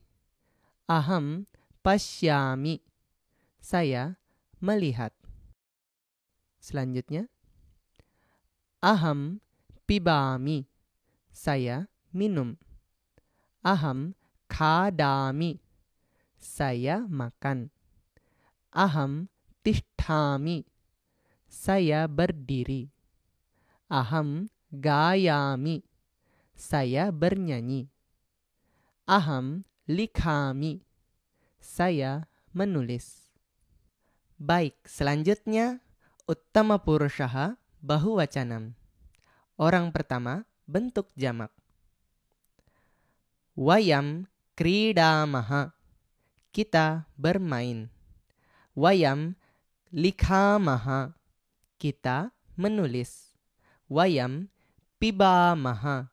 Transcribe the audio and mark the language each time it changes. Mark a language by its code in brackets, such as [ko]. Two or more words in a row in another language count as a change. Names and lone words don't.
[sa] अहम् पश्यामि. [id] Saya melihat. Selanjutnya, [sa] अहम् पिबामि. [id] Saya minum. [sa] अहम् खादामि. [id] Saya makan. [sa] अहम् तिष्ठामि. [id] Saya berdiri. [sa] अहम् गायामि. [id] Saya bernyanyi. [sa] अहम् लिखामि. [id] Saya menulis. Baik, selanjutnya [sa] उत्तम पुरुषः बहुवचनम्. [id] Orang pertama bentuk jamak. [sa] वयम् क्रीडामः. [id] Kita bermain. [sa] वयम् लिखामः. [id] Kita menulis. [sa] वयम् पिबामः.